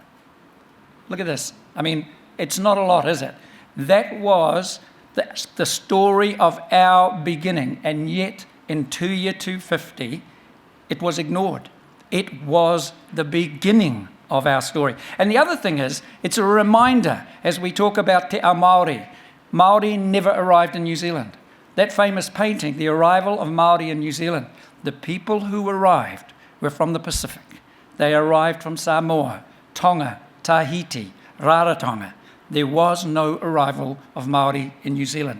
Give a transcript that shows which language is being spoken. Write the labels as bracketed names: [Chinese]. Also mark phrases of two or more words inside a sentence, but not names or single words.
[English] Look at this. I mean, it's not a lot, is it? That was the story of our beginning, and yet in 250, it was ignored. It was the beginning of our story. And the other thing is, it's a reminder as we talk about [Māori] te ao Māori. [English] Māori never arrived in New Zealand. That famous painting, The Arrival of Māori in New Zealand, the people who arrived were from the Pacific. They arrived from Samoa, Tonga, Tahiti, Rarotonga. There was no arrival of Māori in New Zealand.